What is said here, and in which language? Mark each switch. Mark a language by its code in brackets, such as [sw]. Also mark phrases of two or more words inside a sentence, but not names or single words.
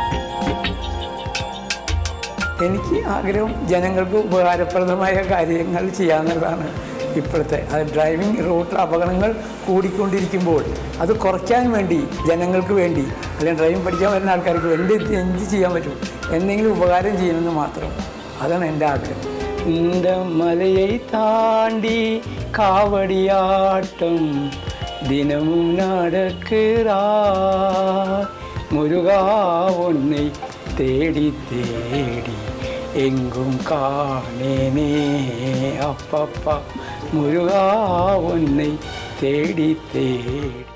[ml] എനിക്ക് ആഗ്രഹം ജനങ്ങൾക്ക് ഉപകാരപ്രദമായ കാര്യങ്ങൾ ചെയ്യാവുന്നതാണ് ഇപ്പോഴത്തെ. അത് ഡ്രൈവിംഗ് റൂട്ടിൽ അപകടങ്ങൾ കൂടിക്കൊണ്ടിരിക്കുമ്പോൾ അത് കുറയ്ക്കാൻ വേണ്ടി, ജനങ്ങൾക്ക് വേണ്ടി, അല്ലെങ്കിൽ ഡ്രൈവിംഗ് പഠിക്കാൻ വരുന്ന ആൾക്കാർക്ക് വേണ്ടി എന്ത് ചെയ്യാൻ പറ്റും, എന്തെങ്കിലും ഉപകാരം ചെയ്യണമെന്ന് മാത്രം. അതാണ് എൻ്റെ ആഗ്രഹം. [ta] இந்த மலையை தாண்டி காவடியாட்டம் தினமும் நடக்கிறார் முருகா உன்னை தேடி தேடி எங்கும் காணேனே அப்பப்பா முருகா உன்னை தேடி தேடி